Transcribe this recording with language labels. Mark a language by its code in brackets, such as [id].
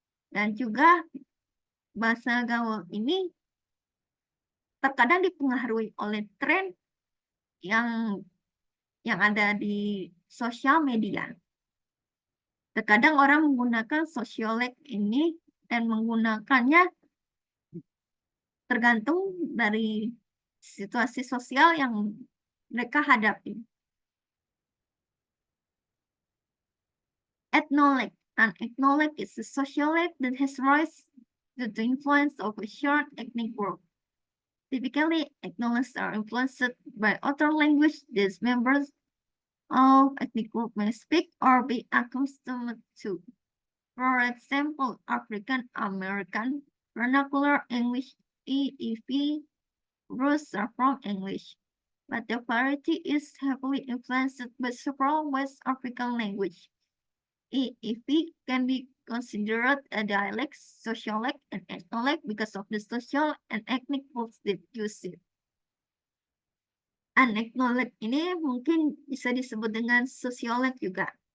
[id] Dan juga bahasa gaul ini terkadang dipengaruhi oleh tren yang ada di sosial media. Terkadang orang menggunakan sosiolek ini dan menggunakannya tergantung dari situasi sosial yang mereka hadapi. [en] Ethnolect. An ethnolect is a sociolect that has rise due to influence of a shared ethnic group. Typically, ethnolects are influenced by other language these members of ethnic group may speak or be accustomed to. For example, African American vernacular English, EEV, roots are from English. but the variety is heavily influenced by several West African languages. It can be considered a dialect, sociolect, and ethnolect because of the social and ethnic groups that use it. [id] Unacknowledged ini mungkin bisa disebut dengan sociolect juga.